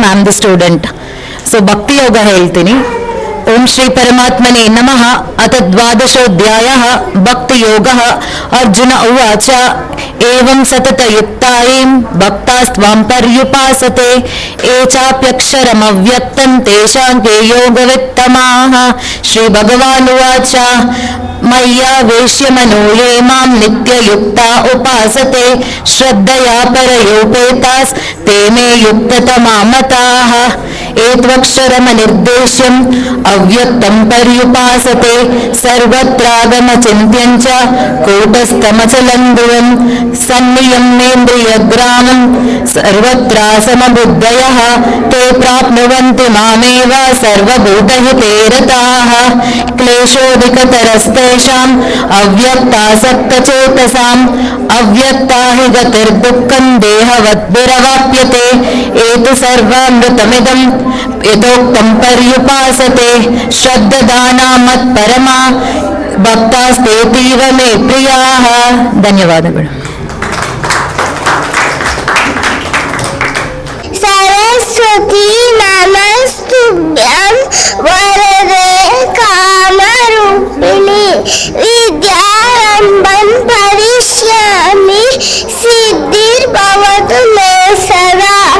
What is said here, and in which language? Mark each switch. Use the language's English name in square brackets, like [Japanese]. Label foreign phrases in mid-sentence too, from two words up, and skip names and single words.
[English] ma'am the student. [Kannada] ಸೊ ಭಕ್ತಿ ಯೋಗ ಹೇಳ್ತೀನಿ. [Sanskrit] ಓಂ ಶ್ರೀ ಪರಮಾತ್ಮನೇ ನಮಃ. ಅಥ ದ್ವಾದಶೋಧ್ಯಾಯಃ ಭಕ್ತಿ ಯೋಗಃ. ಅರ್ಜುನ ಉವಾಚ ಏವಂ ಸತತಯುಕ್ತಾಯಂ ಭಕ್ತಾಸ್ತ್ವಾಂ ಪರ್ಯುಪಾಸತೆ ಏ ಚಾಪ್ಯಕ್ಷರಮವ್ಯಕ್ತಂ ತೇಷಾಂ ಕೆ ಯೋಗವಿತ್ತಮಾಃ. ಶ್ರೀ ಭಗವಾನ್ ಉವಾಚ ಮಯ್ಯಾವೇಶ್ಯ ಮನೋ ಯೇ ಮಾಂ ನಿತ್ಯಯುಕ್ತಾ ಉಪಾಸತೆ ಶ್ರದ್ಧಯಾ ಪರಯೋಪೇತಾಸ್ ತೇ ಮೇ ಯುಕ್ತತಮಾ ಮತಾಃ. ಏತ್ವಕ್ಷರಮನಿರ್ದೇಶ್ಯಂ ಅವ್ಯಕ್ತಂ ಪರ್ಯುಪಾಸತೆ ಸರ್ವತ್ರಾಗಮಚಿಂತ್ಯಂ ಚ ಕೂಟಸ್ಥಮಚಲಂ ಧ್ರುವಂ ಸನ್ನಿಯಮ್ನೇಂದ್ರಿಯಗ್ರಾಮಂ ಸರ್ವತ್ರಾಸಮಬುದ್ಧಯಃ ತೇ ಪ್ರಾಪ್ನುವಂತಿ ಮಾಮೇವ ಸರ್ವಭೂತಹಿತೇ ರತಾಃ. ಕ್ಲೇಶೋಧಿಕತರಸ್ತೇಷಾಂ ಅವ್ಯಕ್ತಾಸಕ್ತಚೇತಸಾಂ ಅವ್ಯಕ್ತಾ ಹಿ ಗತಿರ್ದುಃಖಂ ದೇಹವದ್ಭಿರವಾಪ್ಯತೆ. ಏತು ಸರ್ವಾಮೃತಮಿದಂ ಯಥೋಕ್ತಂ ಪರ್ಯುಪಾಸತೆ ಶ್ರದ್ಧದಾನಾ ಮತ್ಪರಮಾ ಭಕ್ತಾಸ್ತೇತೀವ ಮೇ ಪ್ರಿಯಾಃ. [Kannada] ಧನ್ಯವಾದಗಳು. [Sanskrit] ಸರಸ್ವತಿ ನಮಸ್ತುಭ್ಯಂ ವರದೆ ಕಾಮರೂಪಿಣಿ ವಿದ್ಯಾರಂಭಂ ಪರಿಷ್ಯಾಮಿ ಸಿದ್ಧಿರ್ಭವತು ಮೇ ಸದಾ.